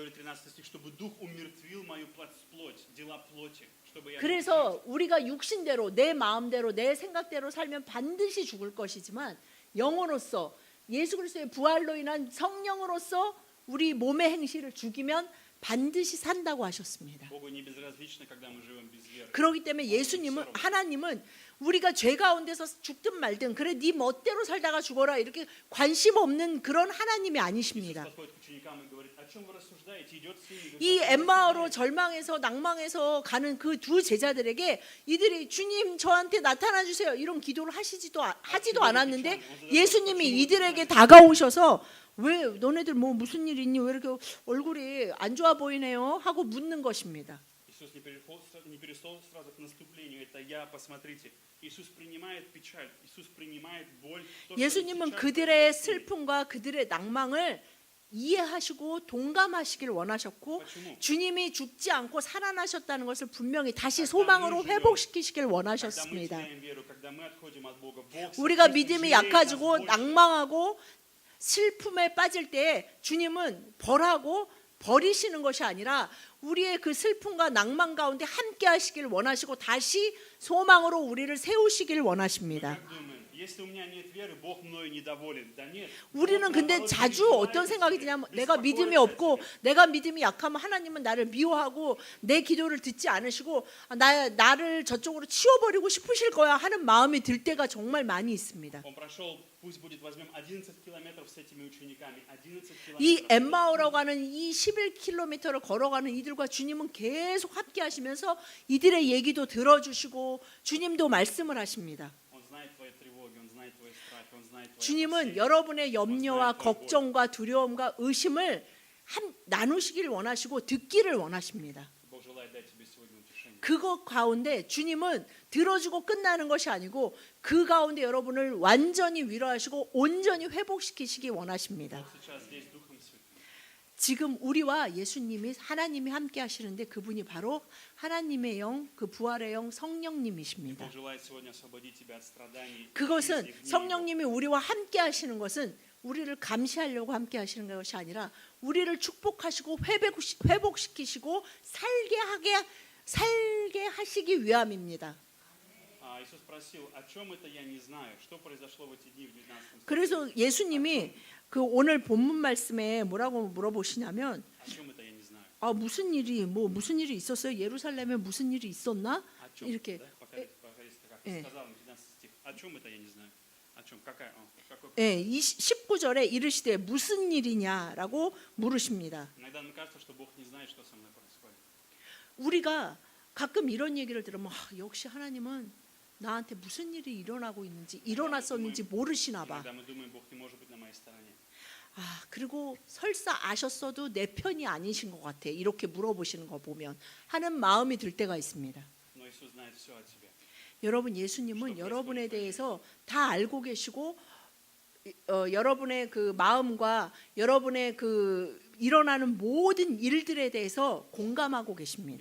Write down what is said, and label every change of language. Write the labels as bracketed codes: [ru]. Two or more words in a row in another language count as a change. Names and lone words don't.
[ko] 그래서 우리가 육신대로 내 마음대로 내 생각대로 살면 반드시 죽을 것이지만 영으로서 예수 그리스도의 부활로 인한 성령으로서 우리 몸의 행실을 죽이면 반드시 산다고 하셨습니다. [ru] Богу не безразлично, когда мы живем без веры. [ko] 그렇기 때문에 예수님은 하나님은 우리가 죄 가운데서 죽든 말든 그래 네 멋대로 살다가 죽어라 이렇게 관심 없는 그런 하나님이 [ru] Иисус [ko] 아니십니다. [ru] подходит к ученикам и говорит: о чем вы рассуждаете? Идет с ними. [ko] 이 엠마오로 절망해서 낭망해서 가는 그 두 제자들에게 이들이 주님 저한테 나타나 주세요 이런 기도를 하지도 않았는데 예수님이 이들에게 다가오셔서 왜 너네들 뭐 무슨 일 있니 왜 이렇게 얼굴이 안 좋아 보이네요 하고 묻는 것입니다. [ru] Иисус не перешел сразу к наступлению. Это я, посмотрите. Иисус принимает печаль, Иисус принимает боль. То, что [ko] 예수님은 [ru] сейчас [ko] 그들의 [ru] происходит. [ko] 슬픔과 그들의 낭망을 이해하시고 동감하시길 원하셨고 [ru] Почему? [ko] 주님이 죽지 않고 살아나셨다는 것을 분명히 다시 소망으로 회복시키시길 [ru] Когда мы [ko] 원하셨습니다. [ru] теряем веру, когда мы отходим от Бога, Бог [ko] 우리가 [ru] садится, [ko] 믿음이 [ru] жалеет нас [ko] 약해지고 [ru] больше. [ko] 낭망하고 슬픔에 빠질 때 주님은 벌하고 버리시는 것이 아니라 우리의 그 슬픔과 낭만 가운데 함께 하시길 원하시고 다시 소망으로 우리를 세우시길 [ru] Мы [ko] 원하십니다. [ru] как думаем, если у меня нет веры, Бог мною недоволен. Да нет. [ko] 우리는 [ru] Бог, [ko] 근데 [ru] наоборот, [ko] 자주 [ru] переживает [ko] 어떤 [ru] о [ko] 생각이 [ru] тебе, [ko] 드냐면 내가 믿음이 [ru] беспокоится о [ko] 없고 [ru] тебе. [ko] 내가 믿음이 약하면 하나님은 나를 미워하고 내 기도를 듣지 않으시고 나를 저쪽으로 치워버리고 싶으실 거야 하는 마음이 들 때가 정말 많이 있습니다. [ru] Он прошел, пусть будет, возьмем 11 километров с этими учениками. 11 [ko] 이 [ru] километров. [ko] 엠마오라고 하는 이 11km를 걸어가는 이들과 주님은 계속 함께 하시면서 이들의 얘기도 들어주시고 주님도 말씀을 하십니다. [ru] Он знает твои тревоги, он знает твои страхи, он знает твои [ko] 주님은 [ru] опасения. [ko] 여러분의 염려와 걱정과 두려움과 의심을 나누시기를 원하시고 듣기를 원하십니다. [ru] Бог желает дать тебе сегодня утешение. [ko] 그것 가운데 주님은 들어주고 끝나는 것이 아니고 그 가운데 여러분을 완전히 위로하시고 온전히 회복시키시기 원하십니다. [ru] Бог сейчас здесь Духом Святым. [ko] 지금 우리와 예수님이 하나님이 함께 하시는데 그분이 바로 하나님의 영, 그 부활의 영 성령님이십니다. [ru] Бог желает сегодня освободить тебя от страданий. [ko] 그것은 [ru] и гнева. [ko] 성령님이 우리와 함께 하시는 것은 우리를 감시하려고 함께 하시는 것이 아니라 우리를 축복하시고 회복시키시고 살게 하시기 위함입니다. [ru] Иисус спросил, о чем это я не знаю, что произошло в эти дни в 19 стихе. [ko] 그래서 예수님이 그 오늘 본문 말씀에 뭐라고 물어보시냐면 [ru] О чем это я не знаю? [ko] 무슨 일이 있었어요? 예루살렘에 무슨 일이 있었나? [ru] О чем? [ko] 이렇게 [ru] Да? По-корейски, как э. сказал 19 стих. О чем это я не знаю? О чем? Какой? [ko] 예, 19절에 이르시되 무슨 일이냐라고 물으십니다. [ru] Иногда мне кажется, что Бог не знает, что со мной происходит. [ko] 우리가 가끔 이런 얘기를 들으면 역시 하나님은 나한테 무슨 일이 일어났었는지 모르시나 봐. [ru] Иногда мы думаем, Бог не может быть на моей стороне. [ko] 그리고 설사 아셨어도 내 편이 아니신 것 같아. 이렇게 물어보시는 거 보면 하는 마음이 들 때가 있습니다. [ru] Но Иисус знает все о тебе. [ko] 여러분 예수님은 여러분에 대해서 다 알고 계시고 여러분의 그 마음과 여러분의 그 일어나는 모든 일들에 대해서 공감하고 계십니다.